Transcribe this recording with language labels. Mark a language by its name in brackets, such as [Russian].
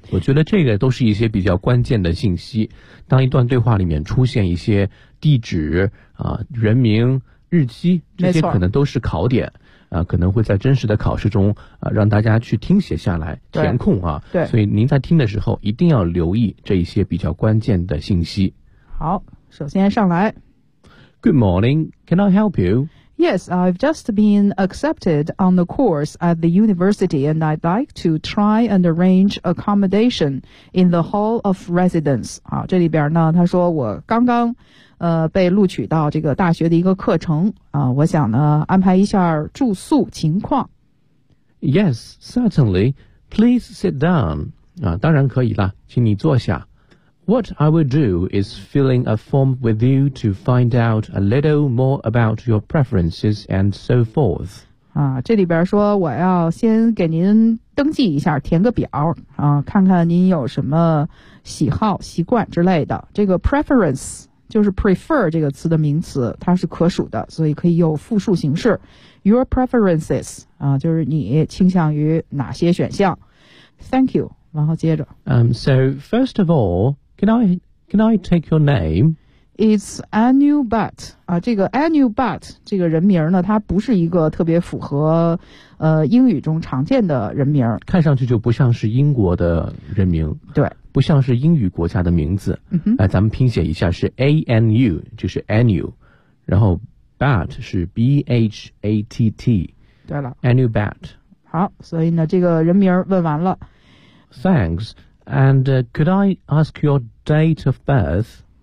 [Chinese] 我觉得这个都是一些比较关键的信息，当一段对话里面出现一些地址啊、人名、日期，这些可能都是考点啊，可能会在真实的考试中啊，让大家去听写下来填空啊。对，所以您在听的时候一定要留意这一些比较关键的信息。好，首先上来。 [English] Good morning, can I help you? Yes, I've just been accepted on the course at the university, and I'd like to try and arrange accommodation in the hall of residence. [Chinese] 好，这里边呢，他说我刚刚被录取到这个大学的一个课程啊，我想呢安排一下住宿情况。 [English] Yes, certainly. Please sit down. [Chinese] 啊，当然可以啦，请你坐下。 [English] What I will do is fill in a form with you to find out a little more about your preferences and so forth. [Chinese] 啊，这里边说我要先给您登记一下，填个表啊，看看您有什么喜好、习惯之类的。这个 preference。就是 prefer 这个词的名词，它是可数的，所以可以有复数形式。 [English] Your preferences [Chinese] 啊，就是你倾向于哪些选项。 [English] Thank you. [Chinese] 然后接着。 [English] So first of all, can I take your name? It's Anu Butt. [Chinese] 啊，这个 Anu Butt 这个人名呢，它不是一个特别符合英语中常见的人名。看上去就不像是英国的人名。对。不像是英语国家的名字、嗯、咱们拼写一下是 ANU 就是 ANU 然后 BAT 是 BHATT 对了 [English] ANU BAT [Chinese] 好所以呢这个人名问完了 [English] Thanks and could I ask your date of birth